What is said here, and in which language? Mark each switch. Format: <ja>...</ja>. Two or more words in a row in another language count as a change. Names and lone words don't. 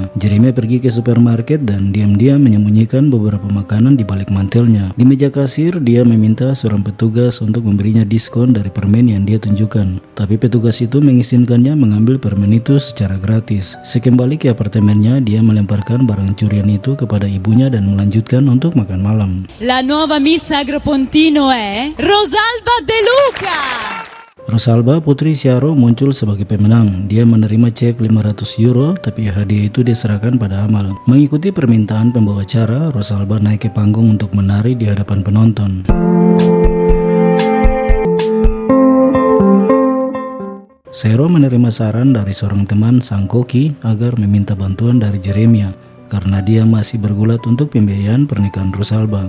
<id>Jeremy pergi ke supermarket dan diam-diam menyembunyikan beberapa makanan di balik mantelnya. Di meja kasir, dia meminta seorang petugas untuk memberinya diskon dari permen yang dia tunjukkan. Tapi petugas itu mengizinkannya mengambil permen itu secara gratis. Sekembali ke apartemennya, dia melemparkan barang curian itu kepada ibunya dan melanjutkan untuk makan malam.</id> <it>La nuova Miss Agropontino è Rosalba De Luca.</it> <id>Rosalba, putri Syaro, muncul sebagai pemenang. Dia menerima cek 500 euro, tapi hadiah itu diserahkan pada Amal. Mengikuti permintaan pembawa acara, Rosalba naik ke panggung untuk menari di hadapan penonton. Syaro menerima saran dari seorang teman sang koki agar meminta bantuan dari Jeremia karena dia masih bergulat untuk pembiayaan pernikahan Rosalba.</id>